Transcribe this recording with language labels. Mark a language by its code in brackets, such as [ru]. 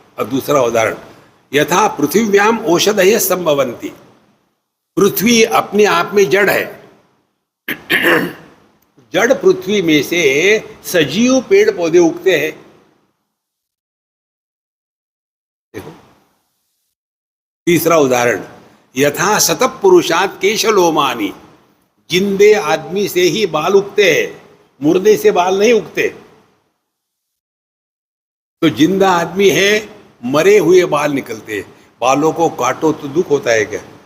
[hi] और दूसरा उदाहरण [sa] यथा पृथिव्याम औषधयः संभवन्ति. [hi] पृथ्वी अपने आप में जड़ है. जड़ पृथ्वी में से सजीव पेड़ पौधे उगते हैं. देखो. तीसरा उदाहरण [sa] यथा शतः पुरुषात् केशलोमानि. [hi] जिंदे आदमी से ही बाल उगते हैं, मुर्दे से बाल नहीं उगते. तो जिंदा आदमी है, मरे हुए बाल निकलते हैं. बालों को काटो तो दुख होता है क्या?